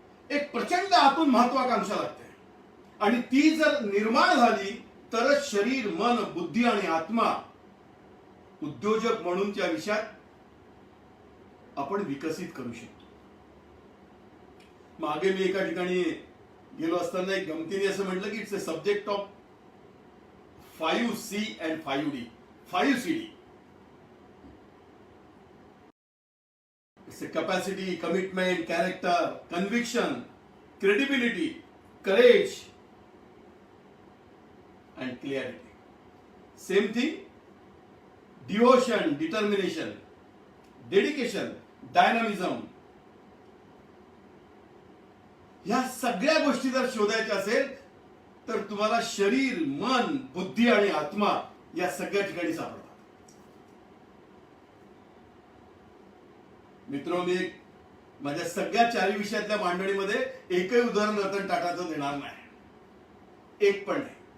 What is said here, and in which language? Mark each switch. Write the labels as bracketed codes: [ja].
[mr] एक प्रचंड आतून महत्वाकांक्षा लागते, आणि ती जर निर्माण झाली तरच शरीर, मन, बुद्धी आणि आत्मा उद्योजक म्हणूनच्या विषयात आपण विकसित करू शकतो. मागे मी एका ठिकाणी गेलो असताना एक गमतीने असं म्हटलं की [en] It's a subject of 5C and 5D. 5CD. It's a capacity, commitment, character, conviction, credibility, courage, and clarity. Same thing, devotion, determination, dedication, dynamism. [mr] या सगळ्या गोष्टी जर शोधायच्या असेल तर तुम्हाला शरीर, मन, बुद्धी आणि आत्मा या सगळ्या ठिकाणी सापडतात. मित्र, मी माझ्या सगळ्या 4 विषयातल्या मांडणीमध्ये एकही उदाहरण रतन टाटाचं देणार नाही, एक पण नाही.